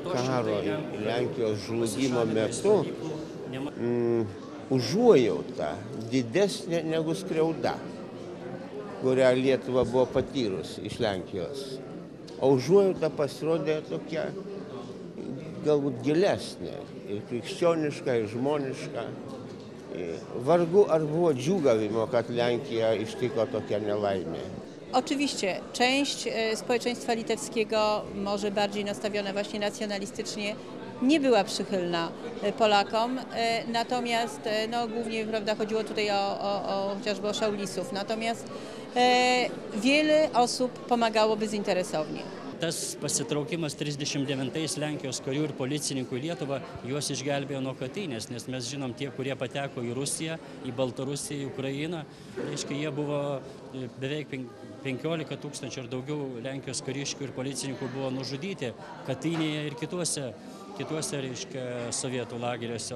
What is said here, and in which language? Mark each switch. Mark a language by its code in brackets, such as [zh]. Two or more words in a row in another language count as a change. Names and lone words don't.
[lt] Karo Lenkijos žlugimo metu užuojauta didesnė negu skriauda, kurią Lietuva buvo patyrusi iš Lenkijos. O užuojauta pasirodė tokia galbūt gilesnė ir krikščioniška, ir žmoniška. Vargu ar było džiūgavimo, kad Lenkija ištiko tokia nelaimė. [pl] Oczywiście część społeczeństwa litewskiego, może bardziej nastawiona właśnie nacjonalistycznie, nie była przychylna Polakom, natomiast no, głównie, prawda, chodziło tutaj chociażby o szaulisów, natomiast wiele osób pomagało bezinteresownie. [lt] Tas pasitraukimas 39 Lenkijos karių ir policininkų į Lietuvą juos išgelbėjo nuo katinės, nes mes žinom tie, kurie pateko į Rusiją, į Baltarusiją, į Ukrainą, reiškia, jie buvo beveik 15 000 ir daugiau Lenkijos kariškių ir policininkų buvo nužudyti Katinėje ir kituose, reiškia, sovietų lageriuose.